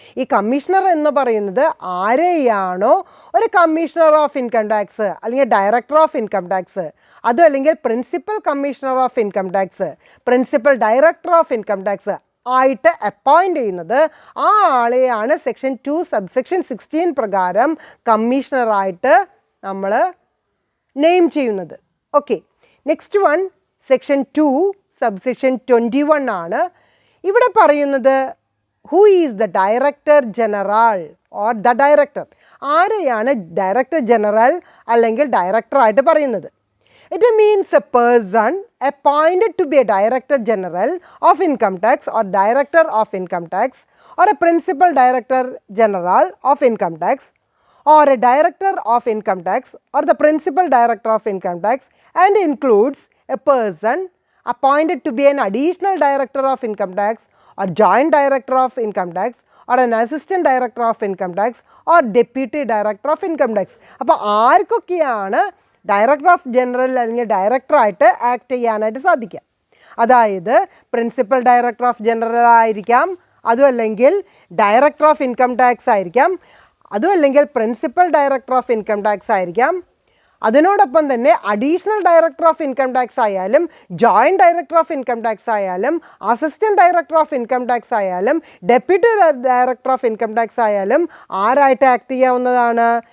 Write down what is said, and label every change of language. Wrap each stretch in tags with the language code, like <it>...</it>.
<ml>ഈ കമ്മീഷണർ എന്ന് പറയുന്നത് ആരെയാണോ ഒരു കമ്മീഷണർ ഓഫ് ഇൻകം ടാക്സ് അല്ലെങ്കിൽ ഡയറക്ടർ ഓഫ് ഇൻകം ടാക്സ്, അതും അല്ലെങ്കിൽ principal commissioner of income tax, principal director of income tax ആയിട്ട് അപ്പോയിൻ്റ് ചെയ്യുന്നത്, ആ ആളെയാണ് സെക്ഷൻ 2 സബ്സെക്ഷൻ 16 പ്രകാരം കമ്മീഷണറായിട്ട് നമ്മൾ നെയിം ചെയ്യുന്നത്. Okay, next one section 2 subsection 21 ആണ്. ഇവിടെ പറയുന്നത്</ml> <en>Who is the director general or the director.</en> <ml>ആരെയാണ് ഡയറക്ടർ ജനറൽ അല്ലെങ്കിൽ ഡയറക്ടറായിട്ട് പറയുന്നത്?</ml> <en>It means a person appointed to be a director general of income tax or director of income tax or a principal director general of income tax or a director of income tax or the principal director of income tax, and includes a person appointed to be an additional director of income tax or joint director of income tax or an assistant director of income tax or deputy director of income tax.</en> <ml>അപ്പോൾ ആർക്കൊക്കെയാണ് director of general അല്ലെങ്കിൽ ഡയറക്ടറായിട്ട് act ചെയ്യാനായിട്ട് സാധിക്കുക? അതായത് principal director of general ആയിരിക്കാം, അതും അല്ലെങ്കിൽ director of income tax ആയിരിക്കാം, അതും അല്ലെങ്കിൽ principal director of income tax ആയിരിക്കാം, അതിനോടൊപ്പം തന്നെ additional director of income tax ആയാലും joint director of income tax ആയാലും assistant director of income tax ആയാലും deputy director of income tax ആയാലും ആരായിട്ട് ആക്ട് ചെയ്യാവുന്നതാണ്?</ml>